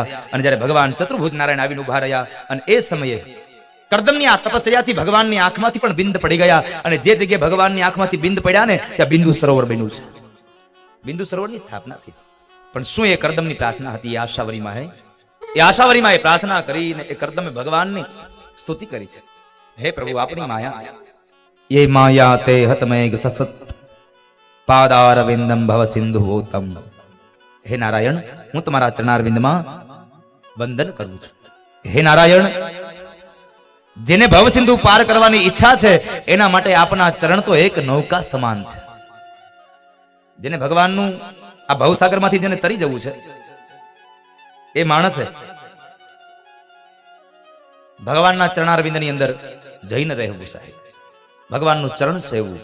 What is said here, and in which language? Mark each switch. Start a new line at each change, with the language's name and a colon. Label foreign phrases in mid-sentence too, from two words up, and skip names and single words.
Gujarati: અને જ્યારે ભગવાન ચતુર્ભુજ નારાયણ આવીને ઉભા રહ્યા, અને એ સમયે કરદમની આ તપશ્ચર્યાથી ભગવાનની આંખમાંથી પણ બિંદ પડી ગયા. અને જે જગ્યાએ ભગવાનની આંખમાંથી બિંદ પડ્યા ને ત્યાં બિંદુ સરોવર બન્યું છે. બિંદુ સરોવરની સ્થાપના થઈ છે. પણ શું એ કરદમની પ્રાર્થના હતી? એ આશાવરીમાં હે, એ આશાવરીમાં એ પ્રાર્થના કરીને એ કરદમે ભગવાનની સ્તુતિ કરી છે. હે પ્રભુ, આપણી માયા છે.
Sanskrit: ये माया ते हतमेघ ससत पादारविंदम भव सिंधु गौतम. हे नारायण,
Gujarati: હું તમારા ચરણારવિંદમાં વંદન કરું છું. હે નારાયણ, જેને ભવસિંધુ પાર કરવાની ઈચ્છા છે એના માટે આપના ચરણ તો એક નૌકા સમાન છે. જેને ભગવાનનું આ ભવસાગરમાંથી જેને તરી જવું છે એ માણસે ભગવાનના ચરણારવિંદની અંદર જઈને રહેવું સાહેબ, ભગવાનનું ચરણ સેવવું.